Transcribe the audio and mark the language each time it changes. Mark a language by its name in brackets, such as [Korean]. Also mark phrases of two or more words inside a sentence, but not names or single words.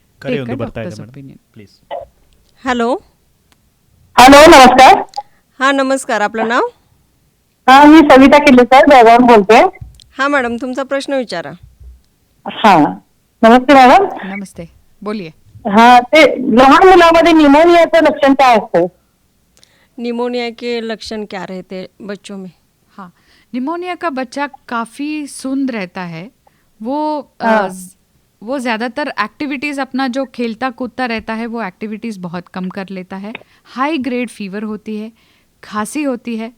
[Kannada] ಕರೆ [English] take [Kannada] ಒಂದು [English] a [Kannada] ಬರ್ತಾ ಇದೆ [English] doctor's [Kannada] ಮೇಡಮ್, [English] opinion. [Kannada] ಪ್ಲೀಸ್. [Marathi] हॅलो. हॅलो, नमस्कार. हां नमस्कार. आपलं नाव? हा, मी सविता किल्लेकर बेळगावून बोलते. हां मॅडम, तुमचा प्रश्न विचारा. हा, नमस्ते मॅडम. [Hindi] नमस्ते, बोलिए. [Marathi] हा, ते लहान मुलामध्ये निमोनियाचं लक्षण काय असतं? [Hindi] निमोनिया के लक्षण क्या रहते बच्चों में? हाँ, निमोनिया का बच्चा काफ़ी सुंद रहता है. वो हाँ. वो ज़्यादातर एक्टिविटीज़ अपना जो खेलता कूदता रहता है वो एक्टिविटीज़ बहुत कम कर लेता है. [English] high grade fever [Hindi] होती है, खांसी होती है.